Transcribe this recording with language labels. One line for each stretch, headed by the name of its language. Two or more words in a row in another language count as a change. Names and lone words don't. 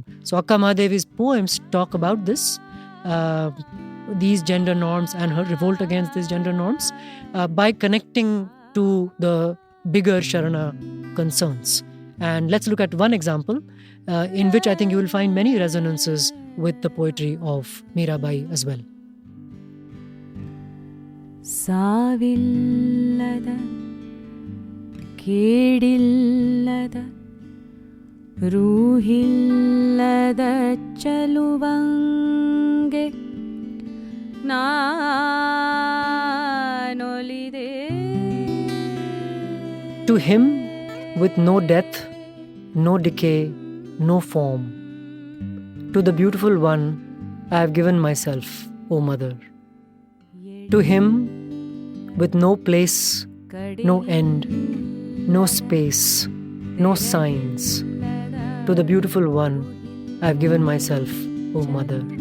English: So Akka Mahadevi's poems talk about this, these gender norms and her revolt against these gender norms by connecting to the bigger Sharana concerns. And let's look at one example in which I think you will find many resonances with the poetry of Mirabai as well.
Kannada: ಸಾವಿಲ್ಲದ ಕೇಡಿಲ್ಲದ ರೂಹಿಲ್ಲದ ಚಲುವಂಗೆ ನಾನೊಲಿದೆ.
English: To him, with no death, no decay, no form, to the beautiful one, I have given myself, O Mother. To him, with no place, no end, no space, no signs, to the beautiful one, I have given myself, O Mother.